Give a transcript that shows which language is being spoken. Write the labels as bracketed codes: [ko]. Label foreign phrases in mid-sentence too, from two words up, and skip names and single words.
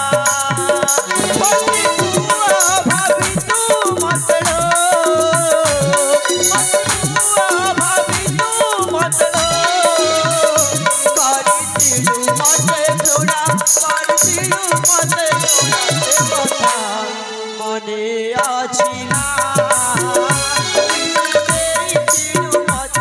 [or] ଭାବି ତୁ ମତେ କରିଥିଲୁ ମତେ ଘୃଣା କରିଥିଲୁ ମତେ କଥା [bn] মনে আছে না [or] ଦେଇଥିଲୁ ମତେ